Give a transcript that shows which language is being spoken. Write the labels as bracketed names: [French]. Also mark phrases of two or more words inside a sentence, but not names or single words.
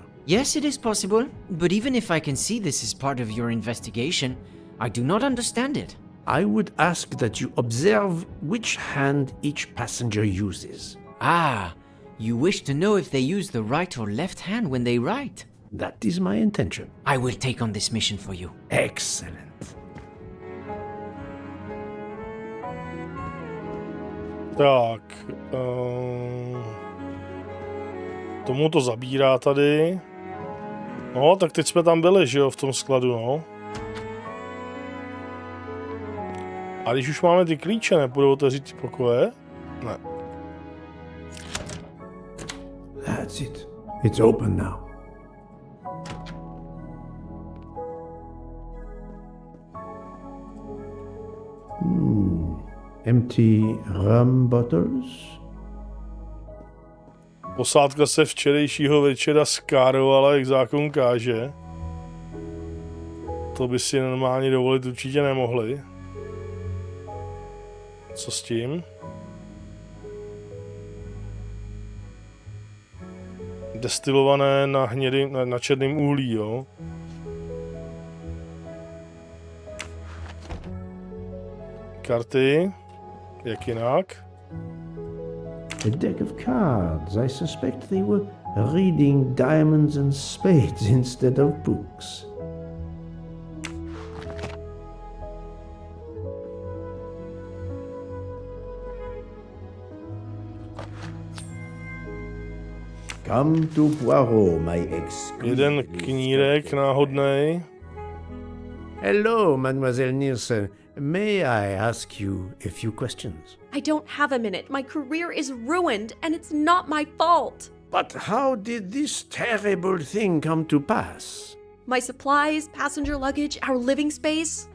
[English] Yes, it is possible, but even if I can see this is part of your investigation, I do not understand it. I would ask that you observe which hand each passenger uses. Ah, you wish to know if they use the right or left hand when they write? That is my intention. I will take on this mission for you. Excellent. [Czech] Tak. Tomu to zabírá tady. No, tak teď jsme tam byli, že jo, v tom skladu, no. A když už máme ty klíče, nepůjdou otevřít ty pokoje? Ne. [English] That's it. It's open now. Empty rum bottles? [Czech] Posádka se včerejšího večera skárovala, jak zákon káže. To by si normálně dovolit určitě nemohli. Co s tím? Destilované na černém uhlí, jo? Karty. Jak jinak? [English] A deck of cards. I suspect they were reading diamonds and spades instead of books. Come to Poirot, my [Czech] Jeden knírek náhodnej. [English] Hello, Mademoiselle Nielsen. May I ask you a few questions? I don't have a minute. My career is ruined, and it's not my fault. But how did this terrible thing come to pass? My supplies, passenger luggage, our living space.